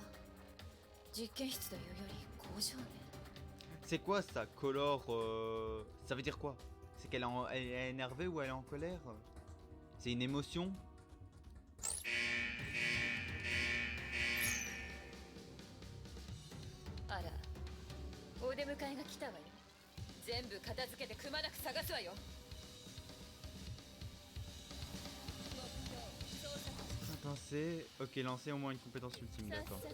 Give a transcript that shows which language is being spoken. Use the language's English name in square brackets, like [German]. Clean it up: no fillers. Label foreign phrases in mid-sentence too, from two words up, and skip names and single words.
[Japanese] 実験室というより工場ね。 [French] C'est quoi ça, color ça veut dire quoi? C'est qu'elle elle est énervée ou elle est en colère? C'est une émotion? [Japanese] あら、お出迎えが来たわよ。全部片付けてくまなく探すわよ。目標捜索。 [French] Attends, c'est... Ok, lancer au moins une compétence ultime, さっ d'accord.